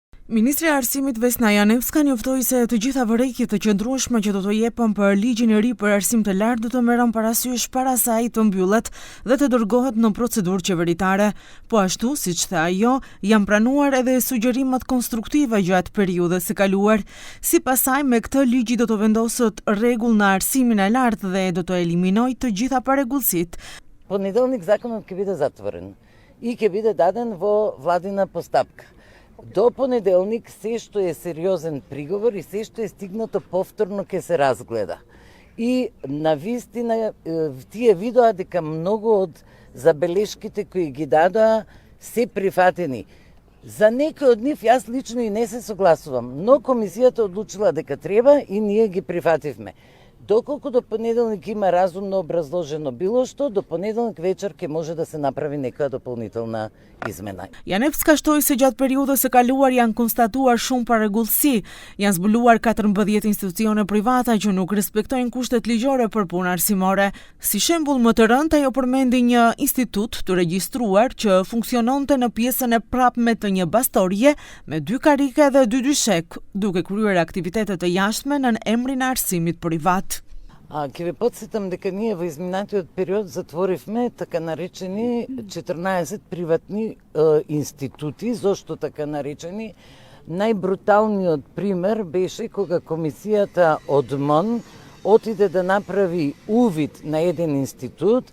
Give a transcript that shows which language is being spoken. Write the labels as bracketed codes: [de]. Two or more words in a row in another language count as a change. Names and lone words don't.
[sq] Ministri e Arsimit Vesna Janevska njoftoi se të gjitha vërejtjet të qëndrueshme që do të jepen për ligjin e ri për arsim të lartë do të merren parasysh para se ai të mbyllet dhe të dërgohet në procedurë qeveritare. Po ashtu, siç tha ajo, janë pranuar edhe sugjerimet konstruktive gjatë periudhës së kaluar. Sipas saj, me këtë ligji do të vendoset rregull në arsimin e lartë dhe do të eliminojë të gjitha парегулсит. [mk] Понеделник законот ќе биде затворен и ќе биде даден во владина постапка. До понеделник се што е сериозен приговор и се што е стигнато повторно ќе се разгледа. И навистина тие видоа дека многу од забелешките кои ги дадоа се прифатени. За некои од нив јас лично и не се согласувам, но комисијата одлучила дека треба и ние ги прифативме. Доколку до понеделник има разумно образложено било што, до понеделник вечер ќе може да се направи некоја дополнителна измена. [sq] Janevska shtoi se gjatë periudhës së kaluar janë konstatuar shumë parregullsi. Janë zbuluar 14 institucione private që nuk respektojnë kushtet ligjore për punë arsimore. Si shembull më të rënd, ajo përmendi një institut të regjistruar që funksiononte në pjesën e prapme të një bastorie me 2 karike dhe 2 dyshek, duke kryer aktivitete të jashtme në emrin e arsimit privat. [mk] Ќе ве потсетам дека ние во изминатиот период затворивме така наречени 14 приватни институти. Зошто така наречени? Најбруталниот пример беше кога комисијата од МОН отиде да направи увид на еден институт.